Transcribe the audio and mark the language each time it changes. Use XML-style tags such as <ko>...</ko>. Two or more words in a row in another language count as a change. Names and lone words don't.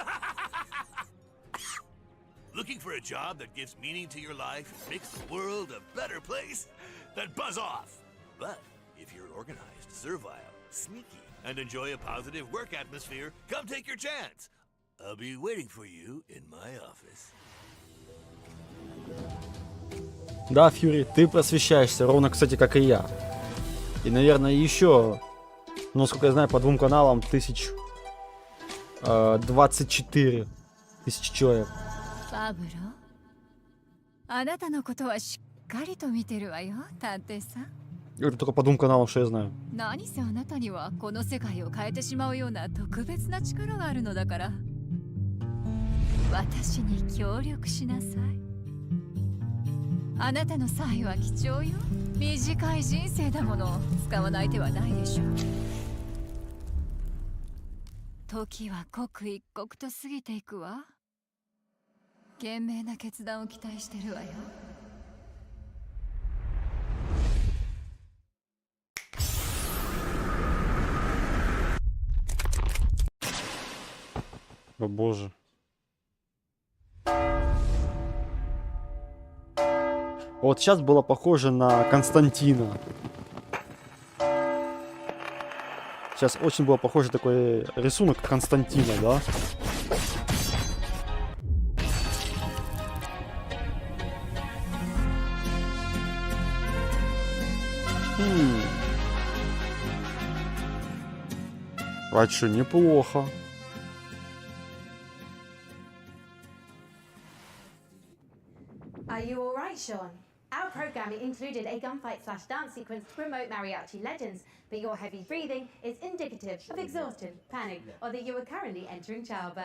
<en>Looking for a job that gives meaning to your life and makes the world a better place? Then buzz off! But if you're organized, servile, sneaky, and enjoy a positive work atmosphere, come take your chance. I'll be waiting for you in my office.</en> <ru>Да, Фьюри, ты просвещаешься, ровно, кстати, как и я. И, наверное, еще, насколько я знаю, по двум каналам 24 тысячи человек. Пабло,</ru> <ja>あなたのことはしっかりと見てるわよ、探偵さん。</ja> <ru>Это только по двум каналам, что я знаю.</ru> <ja>何せあなたにはこの世界を変えてしまうような特別な力があるのだから。私に協力しなさい。あなたの才は貴重よ。短い人生だもの。使わない手はないでしょう。時は刻一刻と過ぎていくわ。賢明な決断を期待してるわよ。</ja> <ru>О боже. Вот сейчас было похоже на Константина. Сейчас очень было похоже такой рисунок Константина, да? А чё, неплохо.</ru> <en>Are you alright, Sean? Our programming included a gunfight/dance sequence to promote mariachi legends, but your heavy breathing is indicative of exhaustion, panic, or that you are currently entering childbirth.</en>